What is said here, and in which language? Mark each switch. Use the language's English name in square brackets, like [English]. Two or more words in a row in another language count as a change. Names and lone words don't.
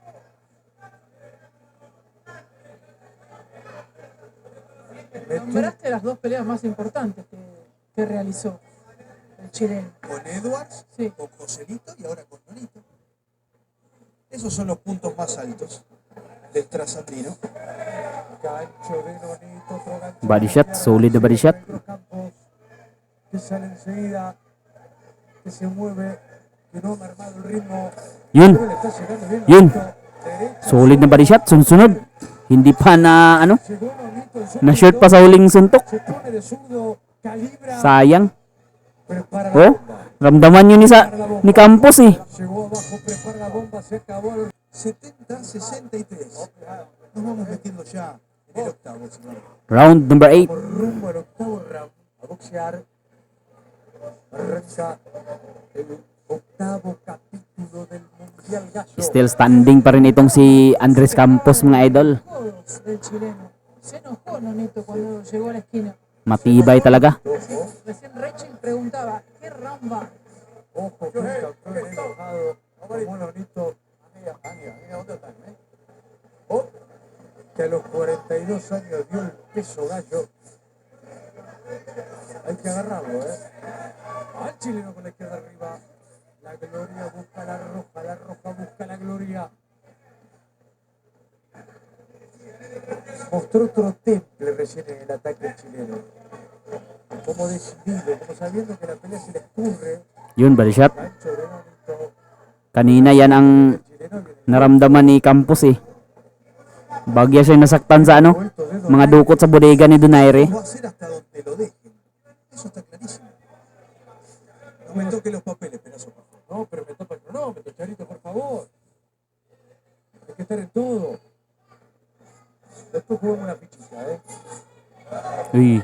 [Spanish] Nombraste las dos peleas más importantes que realizó el chileno. Con Edwards, Sí. con Joselito y ahora con Nonito. Esos son los puntos más altos del trasandino. Gancho de Nonito, otro gancho. [English] Body shot, solid na body shot. [Spanish] Campos, que sale enseguida, que se mueve, que no ha mermado el ritmo. [Filipino] Yun, [Spanish] Pero le está llegando bien [Filipino] Yun. [Spanish] Nonito. Derecha, [Filipino] solid na [English] body shot. [Filipino] Sunod. Hindi pa na ano, [Spanish] llegó Nonito, el [Filipino] na [Spanish] zurdo, [Filipino] short pa sa huling suntok. [Spanish] se pone de zurdo, calibra, [Filipino] Sayang. [Spanish] prepara la [Filipino] Oh, [Spanish] bomba. [Filipino] ramdaman yun ni Campos eh. [Spanish] Llegó abajo, prepara la bomba, se acabó. 70-63. Nos vamos metiendo ya en el octavo, señor. [English] Round number 8. [Spanish] Por rumbo al octavo round a boxear. Arranca el octavo capítulo del Mundial Gallo. [English] Still standing [Filipino] pa rin itong si Andres Campos mga idol. [Spanish] Codos del chileno. Se enojó Nonito cuando llegó a la esquina. [Filipino] Matibay talaga. [Spanish] Recién Rachel preguntaba, ¿qué round va? Ojo que un campeón enojado como Nonito. Oh, que a los 42 años dio el peso gallo. Hay que agarrarlo, al chileno con la izquierda arriba. La Gloria busca la Roja busca la Gloria. Mostró otro temple recién en el ataque chileno. Como decidido, como sabiendo que la pelea se le escurre. [Filipino] Yun, [English] body shot. [Spanish] Gancho de Nonito. [Filipino] Kanina yan ang [Spanish] El chileno viene [Filipino] naramdaman ni Campos eh. Bagya siya nasaktan sa ano, [Spanish] vuelto de [Filipino] mga dukot sa bodega ni Donaire. [Spanish] Va a ser hasta donde lo dejen. Eso está clarísimo. No me toque los papeles, pedazo. No, pero me tapa el cronómetro, Charito, por favor. Hay que estar en todo. Después jugamos una fichita, Uy,